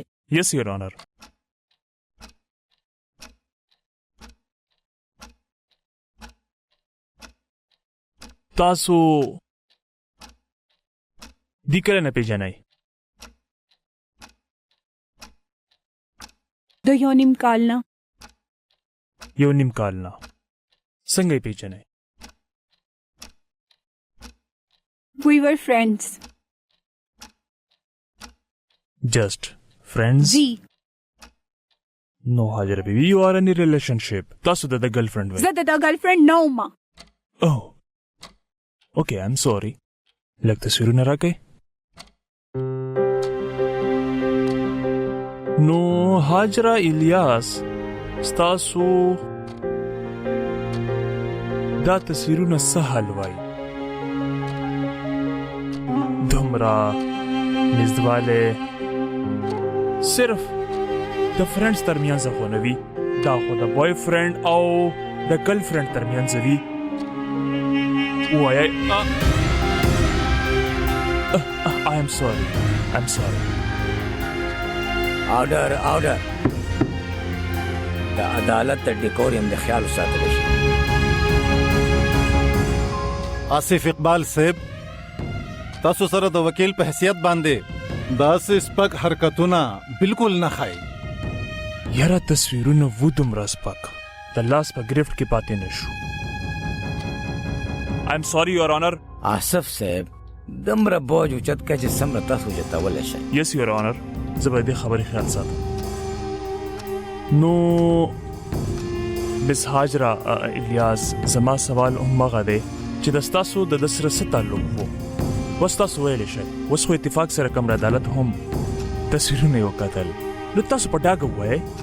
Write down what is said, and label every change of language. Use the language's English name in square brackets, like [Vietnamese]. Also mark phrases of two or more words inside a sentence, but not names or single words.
[English] yes your honor. [Pashto] تاسو دی کله نه پیژنئ؟ د یو نیم کال نه. یو نیم کال نه. څنګه یې پیژنئ؟ [English] We were friends. Just friends? जी. No, Hajra baby, you are in a relationship. [Pashto] تاسو د girlfriend وای. زه د girlfriend نه وم. [English] Oh. Okay, I'm sorry. [Pashto] لږ تصویرونه راکئ. نو هاجرا الیاس ستاسو دا تصویرونه څه حال وای؟ دومره نږدېوالی صرف د فرینډز ترمنځ خو نه وي، دا خو د بوای فرینډ او د ګرل فرینډ ترمنځ وي. وایئ [English] I am sorry. [Pashto] آرډر د عدالت د ډیکوریم د خیال ساتل شي. آصف اقبال صاحب تاسو سره د وکیل په حیثیت باندې داسې سپک حرکتونه بالکل نه ښایي. یاره تصویرونه و دومره سپک د لاس په ګرفت کې پاتې نه شو. [English] I'm sorry your honor. [Pashto] آصف صاحب دومره بوج اوچت کړه چې څومره تاسو اوچتولی شئ. [English] Yes your honor. [Pashto] زه به دې خبرې خیال ساتم. نو مس هاجرا الیاس زما سوال همغه دی چې د ستاسو د سره څه تعلق و؟ اوس تاسو ویلی شئ اوس خو اتفاق سره کمر عدالت هم تصویرونه یې وکتل، نو تاسو په ډاګه ووایئ.